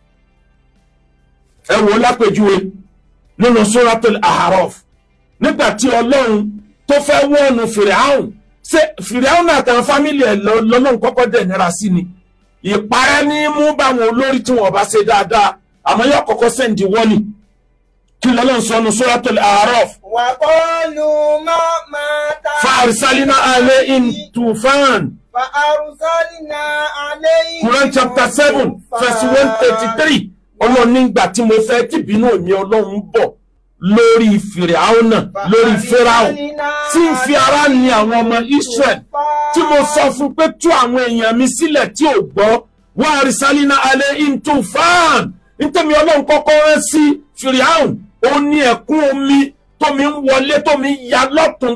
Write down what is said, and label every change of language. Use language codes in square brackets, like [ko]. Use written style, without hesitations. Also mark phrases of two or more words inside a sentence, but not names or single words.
[yo] ẹ wò lápèjúwe nínú Suratul A'raf nígbà tí Ọlọ́run tó fẹ́ wọ́ọ̀nù Fìràhùn ṣe Fìràhùn àtàwọn fámìlì ẹ̀ lọ́lọ́run kọ́kọ́ dẹ̀ nira sí ni ìparẹ́ ní mú báwọn olórí tí wọ́n bá ṣe dáadáa àmọ́ yóò kọ́kọ́ sẹ́ǹdì wọ́ọ̀nì kí lọ́lọ́run sọ nínú Suratul A'raf. [ar] وقالوا ما فأرسلنا عليهم طوفان. فأرسلنا عليهم. [en] Quran chapter 7 verse 133 [yo] Ọlọ́run nígbà tí mo fẹ́ kí ìbínú mi Ọlọ́run bọ̀ lórí Fìràhùn lórí Fáráò tí ń fi ara ní àwọn ọmọ Israel tí mo sọ fún pé tú àwọn èèyàn mi sílẹ̀ tí ò gbọ́ wa [ar] أرسلنا عليهم طوفان [yo] nítorí Ọlọ́run kọ́kọ́ rán sí Fìràhùn ó ní ẹ̀kún omi tómi ń wọlé tómi ya lọ́tún